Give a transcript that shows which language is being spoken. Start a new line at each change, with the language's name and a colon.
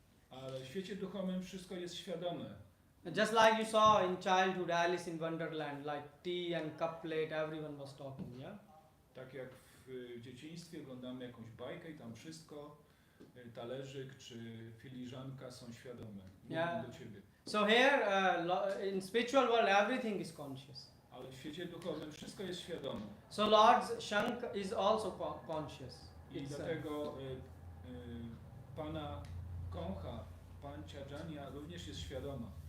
Polish: Ale w świecie duchowym wszystko jest świadome.
English: Just like you saw in childhood, Alice in Wonderland, like tea and cup plate, everyone was talking, yeah?
Polish: Tak jak w dzieciństwie oglądamy jakąś bajkę i tam wszystko, talerzyk czy filiżanka są świadome. Mówią do ciebie.
English: So here, in spiritual world, everything is conscious.
Polish: Ale w świecie duchowym wszystko jest świadome.
English: So Lord's Shank is also conscious.
Polish: I dlatego Pana Koncha, Pan Chajanya również jest świadoma.